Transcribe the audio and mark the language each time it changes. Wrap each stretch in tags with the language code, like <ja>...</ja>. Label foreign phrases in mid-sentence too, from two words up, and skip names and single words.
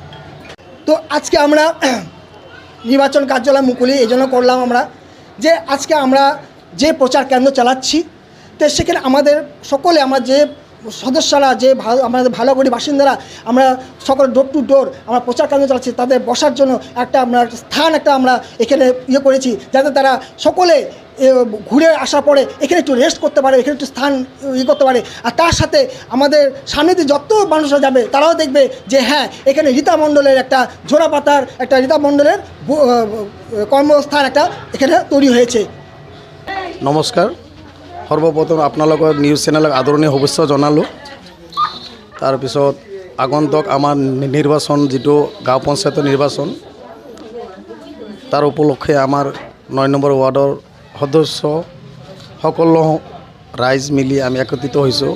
<bn>তো আজকে আমরা নির্বাচন কার্যালয় মুকুলি এই জন্য করলাম আমরা যে আজকে আমরা যে প্রচার কেন্দ্র চালাচ্ছি, তো সেখানে আমাদের সকলে আমরা যে সদস্যরা, যে আমাদের ভালোগুড়ি বাসিন্দারা, আমরা সকল</bn> <en>door to door</en> <bn>আমরা প্রচার কেন্দ্র চালাচ্ছি, তাদের বসার জন্য আমরা স্থান আমরা এখানে করেছি, যাতে তারা সকলে ঘুরে আসার পরে এখানে একটু রেস্ট করতে পারে, এখানে একটু স্থান করতে পারে। আর তার সাথে আমাদের সামনে দিয়ে যত মানুষরা যাবে তারাও দেখবে যে হ্যাঁ, এখানে রীতা মণ্ডলের একটা জোড়াপাতার একটা রীতা মণ্ডলের কর্মস্থান একটা এখানে তৈরি হয়েছে।</bn> <as>নমস্কাৰ। সৰ্বপ্ৰথম আপোনালোকৰ নিউজ চেনেলক আদৰণি শুভেচ্ছা জনালোঁ। তাৰপিছত আগন্তুক আমাৰ নিৰ্বাচন, যিটো গাঁও পঞ্চায়তৰ নিৰ্বাচন, তাৰ উপলক্ষে আমাৰ 9 নম্বৰ ৱাৰ্ডৰ সদস্য সকলো ৰাইজ মিলি আমি একত্ৰিত হৈছোঁ।</as>